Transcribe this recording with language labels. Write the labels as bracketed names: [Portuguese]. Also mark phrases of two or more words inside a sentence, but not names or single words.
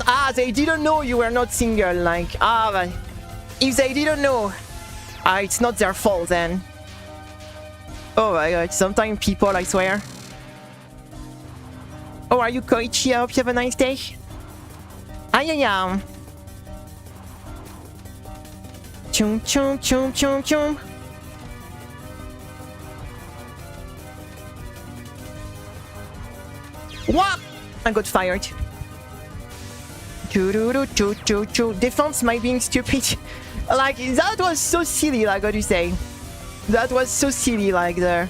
[English] Ah, they didn't know you were not single, like, ah, but... If they didn't know, ah, it's not their fault then. Oh my god, sometimes people, I swear. Oh, are you Koichi? I hope you have a nice day. I am. Chum chum chum chum chum. What? I got fired. Defense my being stupid. Like, that was so silly, like, what do you say? That was so silly, like, the...